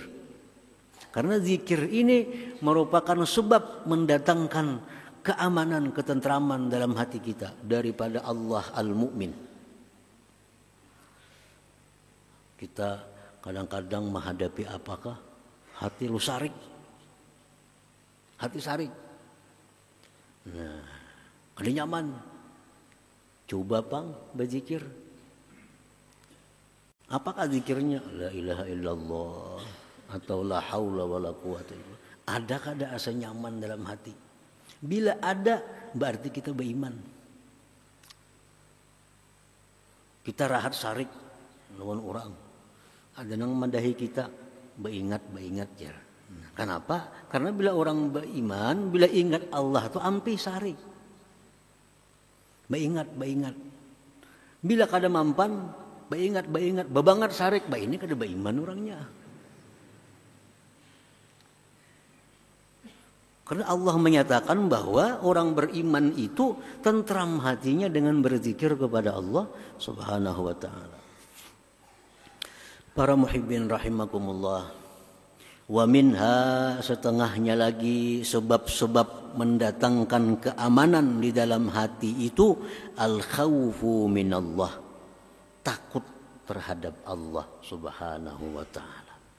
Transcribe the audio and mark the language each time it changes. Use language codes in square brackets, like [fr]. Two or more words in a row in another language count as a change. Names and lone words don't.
[id] Karena zikir ini merupakan sebab mendatangkan keamanan, ketentraman dalam hati kita daripada Allah al-Mu'min. Kita kadang-kadang menghadapi apakah? [bjn] Hati lu sarik. Hati sarik. Nah, ada nyaman. Coba bang berzikir. Apakah zikirnya? [ar] La ilaha illallah atau la haula wala quwata illallah. [bjn] Adakah ada asa nyaman dalam hati? Bila ada, berarti kita beriman. Kita rahat sarik lawan orang. Ada yang madahi kita, beringat ya. [id] Kenapa? Karena bila orang beriman, bila ingat Allah itu ampi sari. Beringat. [bjn] Bila kada mampan, beringat. Babangat sarik, ini kada beriman orangnya. [id] Karena Allah menyatakan bahwa orang beriman itu tentram hatinya dengan berzikir kepada Allah [ar] Subhanahu wa ta'ala. Para muhibbin rahimakumullah. Wa minha, [id] setengahnya lagi sebab-sebab mendatangkan keamanan di dalam hati itu [ar] al-khawfu minallah, [id] takut terhadap Allah [ar] Subhanahu wa ta'ala.